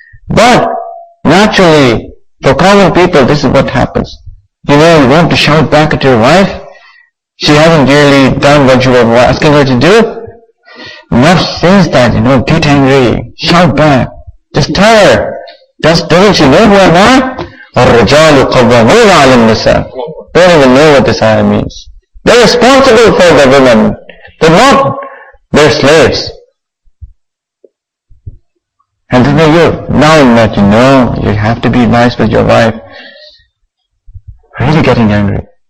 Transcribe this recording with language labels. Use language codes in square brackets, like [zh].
[en] But naturally, for common people, this is what happens. You want to shout back at your wife. She hasn't really done what you were asking her to do. Nafs says that, get angry, shout back. Just tell her. Doesn't she know who am I? [ar] الرجال قوامون على النساء. [en] Don't even know what this ayah means. They're responsible for the women. They're not their slaves. And then now that you have to be nice with your wife, really getting angry.